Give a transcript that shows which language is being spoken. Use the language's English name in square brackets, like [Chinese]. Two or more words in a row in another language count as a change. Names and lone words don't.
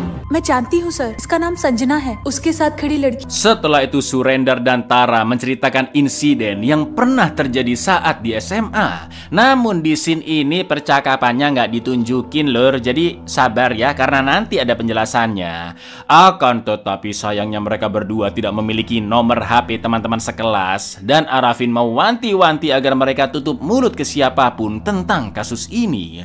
[Hindi] मैं जानती हूँ सर, इसका नाम संजना है, उसके साथ खड़ी लड़की। [Indonesian] Setelah itu Surender dan Tara menceritakan insiden yang pernah terjadi saat di SMA. Namun di scene ini percakapannya nggak ditunjukin lur, jadi sabar ya karena nanti ada penjelasannya. Akan tetapi sayangnya mereka berdua tidak memiliki nomor HP teman-teman sekelas dan Arafin mau wanti-wanti agar mereka tutup mulut ke siapapun tentang kasus ini.